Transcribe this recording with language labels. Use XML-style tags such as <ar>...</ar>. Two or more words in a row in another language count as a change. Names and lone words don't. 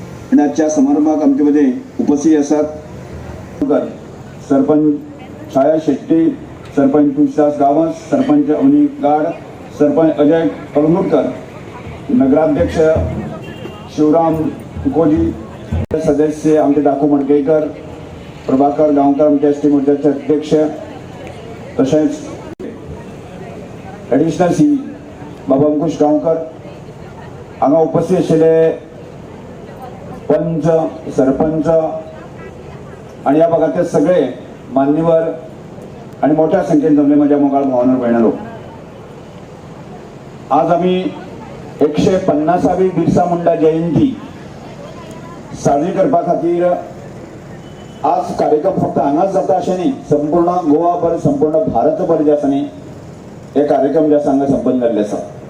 <mr>आणि आजच्या समारंभात आमच्यामध्ये उपस्थित असतात सरपंच छाया शेट्टी, सरपंच तुळशीदास गावस, सरपंच अवनी गाड, सरपंच अजय कळमुटकर, नगराध्यक्ष शिवराम तुकोजी, सदस्य आमचे दाखू मडकेकर, प्रभाकर गावकर आमच्या एस टी मोर्चाचे अध्यक्ष, तसेच ॲडिशनल सी बाबा अंकुश गावकर,</mr> <kok>हांगा उपस्थित आशिल्ले पंच,</kok> <mr>सरपंच आणि या भागातले सगळे मान्यवर आणि मोठ्या संख्येने जमले माझ्या</mr> <kok>मोगाळ भावना भयणारो. आज आम्ही 150वी बिरसा मुंडा जयंती साजरी करपा खातीर आज कार्यक्रम फक्त हांगाच जाता अशें न्ही, संपूर्ण गोवा भर, संपूर्ण भारत भर जे आसा न्ही, हे कार्यक्रम जे आसा हांगा संपन्न जाल्ले आसा.</kok>